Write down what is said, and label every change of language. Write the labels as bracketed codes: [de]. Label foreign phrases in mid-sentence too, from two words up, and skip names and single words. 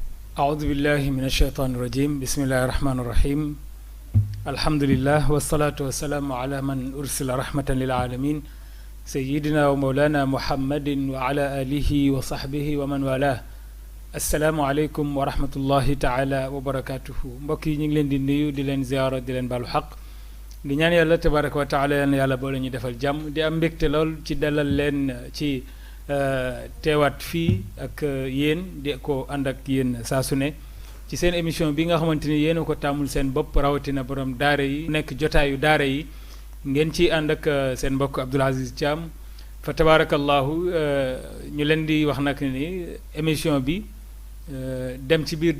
[ar] أعوذ بالله من الشيطان الرجيم بسم الله الرحمن الرحيم الحمد لله والصلاة والسلام على من أرسل رحمة للعالمين سيدنا ومولانا محمد وعلى آله وصحبه ومن والاه السلام عليكم ورحمة الله تعالى وبركاته [wo] mbokki ñu ngi leen di nuyu di leen ziyaara di leen baalu xaq di ñaan yàlla [ar] تبارك وتعالى [wo] yàlla boole ñu defal jàmm di am mbégte lool ci dalal leen ci teewaat fii ak yéen di ko ànd ak yéen saa su ne ci seen émission bi nga xamante ni yéen a ko tàmmul seen bopp rawatina borom daara yi nekk jotaayu daara yi ngeen ci ànd ak seen mbokk Abdoul Aziz Thiam fa tabarakallahu ñu leen di wax nag ni émission bi dem ci biir